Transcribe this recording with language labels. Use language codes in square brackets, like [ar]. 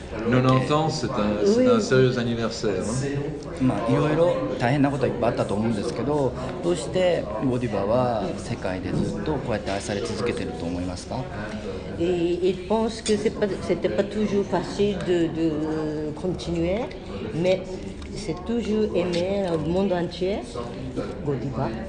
[fr] 90 ans, c'est un sérieux anniversaire. [ja] いろいろ大変なことはいっぱいあったと思うんですけど、どうしてゴディバは世界でずっとこうやって愛され続けてると思いますか？ [fr] Et il pense que c'était pas toujours facile de continuer, mais c'est toujours aimé le monde entier, Godiva.